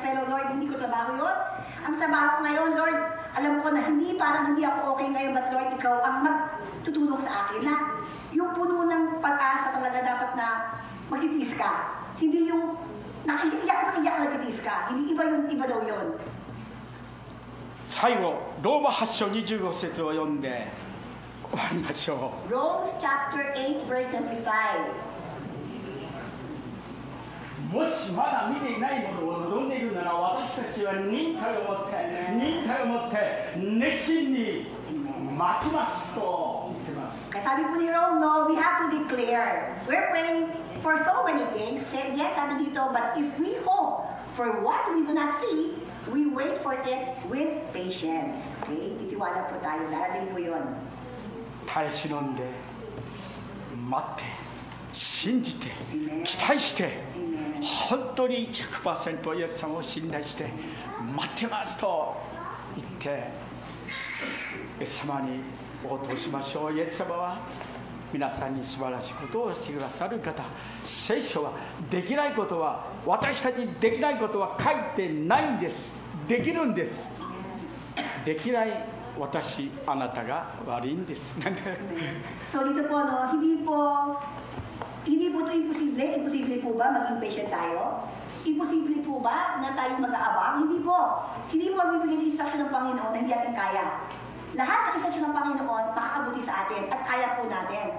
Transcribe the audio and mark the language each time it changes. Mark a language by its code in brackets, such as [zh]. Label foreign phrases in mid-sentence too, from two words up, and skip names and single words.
[tl] Pero Lord, hindi ko trabaho yun. Ang trabaho ko ngayon, Lord, alam ko na parang hindi ako okay ngayon, but Lord, ikaw ang magtutulong sa akin. Na yung puno ng pag-asa talaga dapat na magtitiis ka. Hindi yung iyak na nagtitiis ka. Hindi iba daw yun. [ja] 最後、ローマ8章25節を読んで終わりましょう。 [en] Romans chapter 8 verse 25. [ja] もしまだ見ていないものを望んでいるなら、私たちは忍耐を持って熱心に待ちますと言ってます。 [tl] Kaya sabi po ni Rome, no, [en] we have to declare. We're praying for so many things. Yes, [tl] sabi dito, [en] but if we hope for what we do not see, we wait for it with patience. [tl] Okay? Titiwala po tayo. Darating po yun. [ja] 耐え忍んで待って信じて期待して本当に 100% イエス様を信頼して待ってますと言ってイエス様に応答しましょう。イエス様は皆さんに素晴らしいことをしてくださる方。聖書はできないことは、私たちにできないことは書いてないんです。できるんです。できない私、あなたが悪いんです。 [tl] So dito po, no, hindi po ito imposible po ba maging patient tayo? Imposible po ba na tayo mag-aabang? Hindi po. Hindi po magbibigay ng instruction ng Panginoon na hindi natin kaya. Lahat ng instruction ng Panginoon makakabuti sa atin at kaya po natin.